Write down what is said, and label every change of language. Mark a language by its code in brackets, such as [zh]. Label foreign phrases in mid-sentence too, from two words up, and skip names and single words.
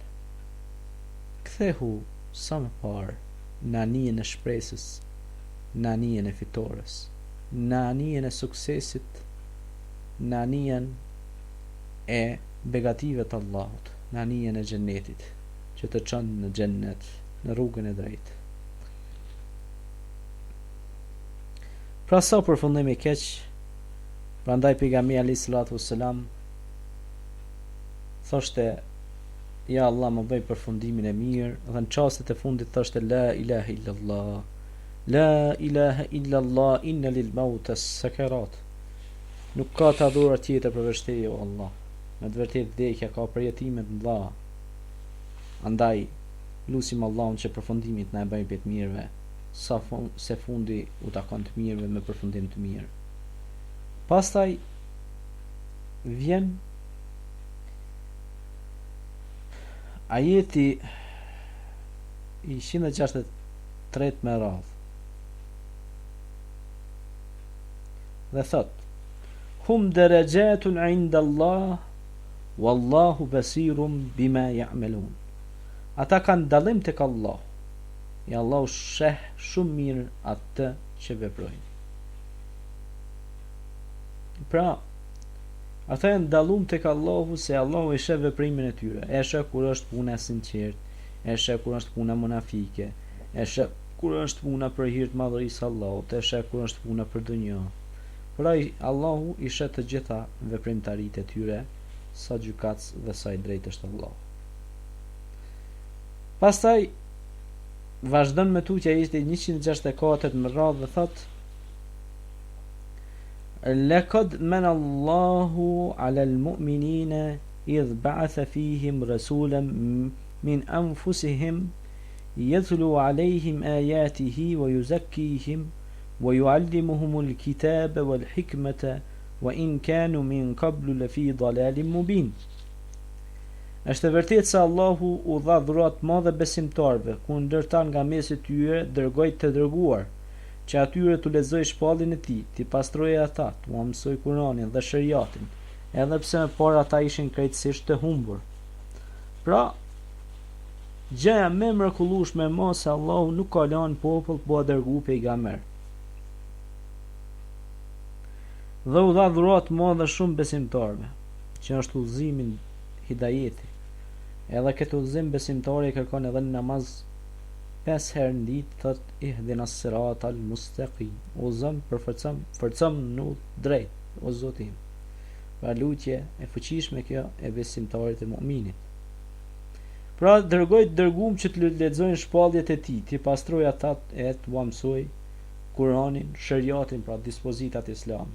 [sq] Kthehu sa më parë në anijen e shpresës, në anijen e fitores, në anijen e suksesit, në anijen e begative të Allahut, në anijen e xhennetit, që të çon në xhennet, në rrugën e drejtë. Pra sa përfundim i keq. Prandaj pejgamberi [ar] عليه الصلاة والسلام [sq] thoshte: ja Allah më bëj përfundimin e mirë, dhe në çastet e fundit thoshte: [ar] لا إله إلا الله، لا إله إلا الله، إن للموت سكرات. [sq] Nuk ka të adhuruar tjetër përveç teje, o Allah. Me të vërtetë vdekja ka përjetime të mëdha. Andaj lutim Allahun që përfundimit na e bëj të mirëve, se fundi u takon të mirëve me përfundim të mirë. Pastaj vjen ajeti i 163 me radhë. Dhe thot: [ar] هم درجات عند الله والله بصير بما يعملون. [sq] Ata kanë dallim tek Allah. Ja Allahu sheh shumë mirë atë që veprojnë. Pra, ata janë dallum tek Allahu, se Allahu e sheh veprimin e tyre. E sheh kur është puna e sinqert, e sheh kur është puna munafike, e sheh kur është puna për hir të madhërisë së Allahut, e sheh kur është puna për dunjë. Pra Allahu i sheh të gjitha veprimtaritë e tyre, sa gjykatës dhe sa i drejtë është Allahu. Pastaj vazhdon me tutje ajeti 164 më radhë dhe thot: [ar] لقد من الله على المؤمنين إذ بعث فيهم رسولا من أنفسهم يتلو عليهم آياته ويزكيهم ويعلمهم الكتاب والحكمة وإن كانوا من قبل لفي ضلال مبين. [sq] Është e vërtetë se Allahu u dha dhurat madhe besimtarve, ku ndërta nga mesi tyre dërgoi të dërguar, që atyre t'u lexoj shpallin e tij, t'i pastrojë ata, t'u mësoj Kur'anin dhe shariatin, edhe pse më parë ata ishin krejtësisht të humbur. Pra, gjëja më e mrekullueshme më se Allahu nuk ka lënë popull, po dërgu pejgamber. Dhe u dha dhurat madhe shumë besimtarve, që është udhëzimin hidajeti. Edhe këtë udhëzim besimtari kërkon edhe në namaz 5 herë në ditë, thot [ar] اهدنا الصراط المستقيم. [sq] O Zot, përforcom në drejt, o Zoti im. Pra lutje e fuqishme kjo e besimtarit e mu'minit. Pra dërgoi të dërguam që të lexojnë shpalljet e tij, të pastrojë ata e të mësoj Kur'anin, shariatin, pra dispozitat islame.